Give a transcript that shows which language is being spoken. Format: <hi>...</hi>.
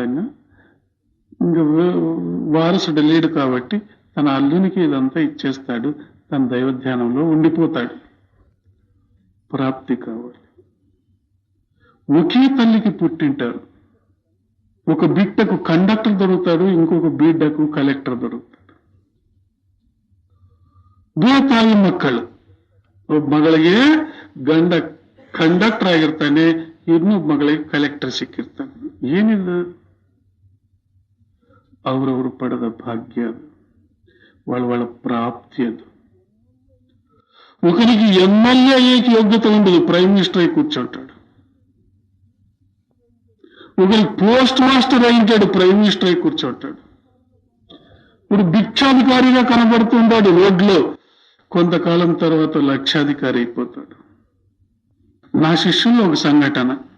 <te>ఆయన ఇంకా వారసుడు లేడు కాబట్టి తన అల్లునికి ఇదంతా ఇచ్చేస్తాడు. తన దైవధ్యానంలో ఉండిపోతాడు. ప్రాప్తి కావాలి. ఒకే తల్లికి పుట్టింటారు. ఒక బిడ్డకు కండక్టర్ దొరుకుతాడు, ఇంకొక బిడ్డకు కలెక్టర్ దొరుకుతాడు.</te> <kn>ತಾಯಿ ಮಕ್ಕಳು. ಮಗಳಿಗೆ ಗಂಡ ಕಂಡಕ್ಟರ್ ಆಗಿರ್ತಾನೆ, ಇನ್ನೊಬ್ಬ ಮಗಳಿಗೆ ಕಲೆಕ್ಟರ್ ಸಿಕ್ಕಿರ್ತಾನೆ. ಏನಿಲ್ಲ, ಅವರವರು ಪಡೆದ ಭಾಗ್ಯ ಅದು,</kn> <te>వాళ్ళ ప్రాప్తి అది. ఒకరికి ఎమ్మెల్యే అయ్యేకి యోగ్యత ఉండదు, ప్రైమ్ మినిస్టర్ అయి కూర్చుంటాడు. ఒకరికి పోస్ట్ మాస్టర్ అయింటాడు, ప్రైమ్ మినిస్టర్ అయి కూర్చుంటాడు. ఇప్పుడు భిక్షాధికారిగా కనబడుతుంటాడు రోడ్లో, కొంతకాలం తర్వాత లక్షాధికారి అయిపోతాడు. నా శిష్యుల్లో ఒక సంఘటన.</te>